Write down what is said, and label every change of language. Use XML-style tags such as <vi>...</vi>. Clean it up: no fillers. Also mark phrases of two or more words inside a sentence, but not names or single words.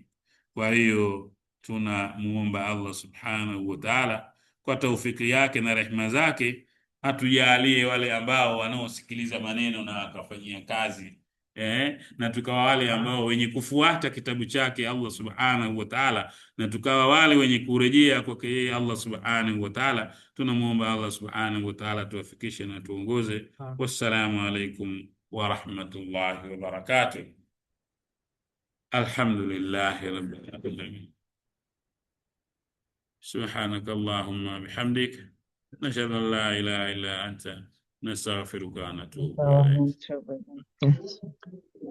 <sw>Kwa hiyo tunamuomba Allah</sw> <ar>سبحانه وتعالى</ar> <sw>kwa taufiki yake na rehema zake atujalie wale ambao wanaosikiliza maneno na wakafanyia kazi, na tukawa wale ambao wenye kufuata kitabu chake Allah</sw> <ar>سبحانه وتعالى,</ar> <sw>na tukawa wale wenye kurejea kwake yeye Allah</sw> <ar>سبحانه وتعالى.</ar> <sw>Tunamuomba Allah</sw> <ar>سبحانه وتعالى</ar> <sw>tuwafikishe na tuongoze.</sw> <ar>والسلام عليكم ورحمة الله وبركاته. الحمد لله رب العالمين. سبحانك اللهم بحمدك نشهد أن لا إله إلا أنت نستغفرك ونتوب إليك.</ar>